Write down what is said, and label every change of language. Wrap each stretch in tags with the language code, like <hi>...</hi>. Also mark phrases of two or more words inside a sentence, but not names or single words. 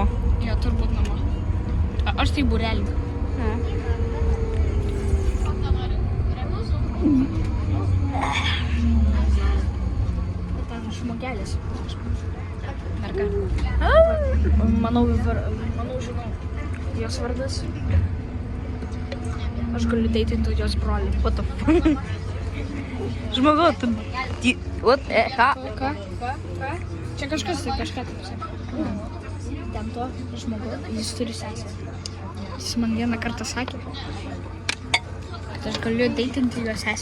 <lt>Jo, turbūt namo. Aš tai būrelį. Ten žmogelis. Merga. Manau, žinau. Jos vardas. Aš galiu deitinti jos brolį.</lt> <en>What the fuck?</en> <lt>Žmogau, tu... What? Ką? Ką? Čia kažkas tai kažką taip sakė. Ten to žmogau, jis turi sesę. Jis man vieną kartą sakė, kad aš galiu deitinti jo sesę.</lt>